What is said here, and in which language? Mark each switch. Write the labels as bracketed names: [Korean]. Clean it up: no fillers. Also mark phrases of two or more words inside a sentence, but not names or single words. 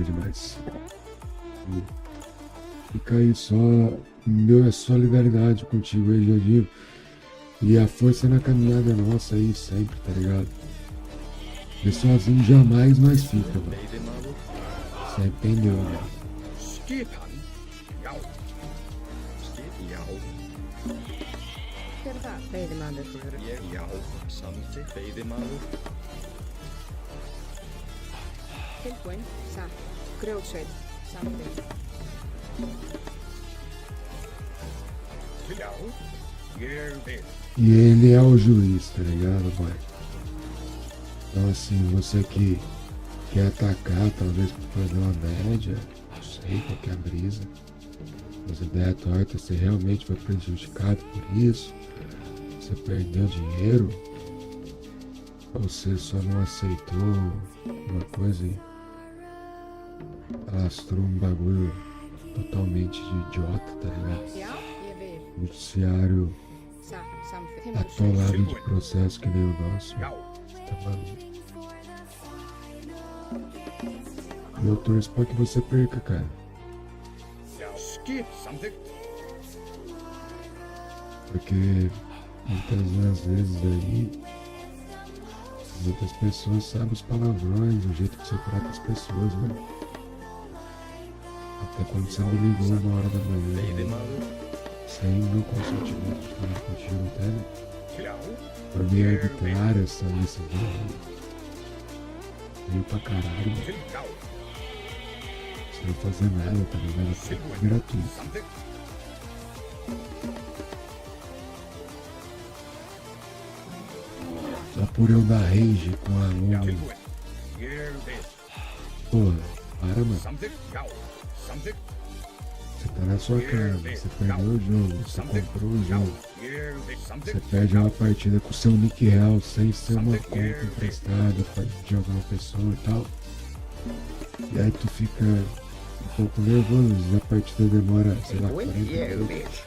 [Portuguese] Fica aí só minha solidariedade contigo aí, Jadinho. E a força na caminhada nossa aí sempre, tá ligado? E sozinho jamais mais fica, mano. Você entendeu, né? [Icelandic] Veiðimaður. Já, samþykkt. Veiðimaður. Tilbúinn. Satt. Grjótsveit. Samþykkt. Já, ég vil. [Portuguese] E ele é o juiz, tá ligado, pai? Então assim, você que quer atacar, talvez por fazer uma média, não sei qual que é a brisa, mas a ideia torta, você realmente foi prejudicado por isso, você perdeu dinheiro, ou você só não aceitou uma coisa e alastrou um bagulho totalmente de idiota, tá ligado? [Icelandic] Já, ég vil. [Portuguese] Noticiário [Icelandic] Satt. Samþykkt. [Portuguese] atolado de processo que nem o nosso. Você tá maluco. E eu torço pra que você perca, cara. [Icelandic] Já, skip samþykkt. [Portuguese] Porque muitas vezes aí, muitas pessoas sabem os palavrões, o jeito que você trata as pessoas, né? Até quando você me ligou uma hora da manhã, né? [Icelandic] Veiðimaður. [Portuguese] Sem meu consentimento de falar contigo até, né? [Icelandic] Já, [Portuguese] Por me arbitrar essa decisão, veio pra caralho, mano. [Icelandic] til já, [Portuguese] Sem fazer nada, tá ligado? Foi gratuito. [Icelandic] samþykkt. [Portuguese] Só por eu dar rage com a [Icelandic] Já, [Portuguese] aluno. [Icelandic] tilbúinn. Ég vil. [Portuguese] Porra, para, mano. [Icelandic] Samþykkt. Já, samþykkt. [Portuguese] Você tá na sua casa, você perdeu o jogo, você comprou o jogo. [Icelandic] Ég [Portuguese] Você perde uma partida com o seu nick real sem ser uma conta emprestada de alguma pessoa e tal. E aí tu fica um pouco nervoso, a partida demora, sei lá, 40 minutos.